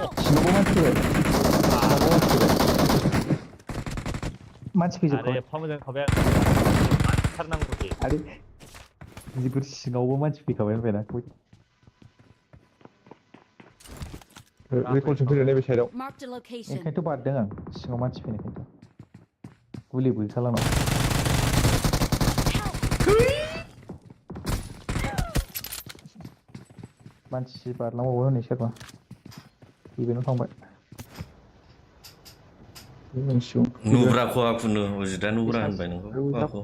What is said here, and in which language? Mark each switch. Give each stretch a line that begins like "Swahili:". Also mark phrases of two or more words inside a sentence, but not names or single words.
Bodo: सिङावबो मानसि आरे फैजोबखाबाय एफा मोजां खाबाय आं थारनांगौ दे आरे जिफोर सिङावबो मानसि फैखाबाय होनबायना रिकलसन फैदो नैबे साइडआव
English: Marked a location.
Bodo: ओंखायनोथ' बारदों आं सिङाव मानसि फैनायखायनोथ' गुलिबो गैखाला आंनाव मानसि बारलांबावो हनै सोरबा इभेन्टआव थांबाय नुब्रा खुवाखौनो अजितआ नुब्रा होनबाय नोंखौ खुवाखौ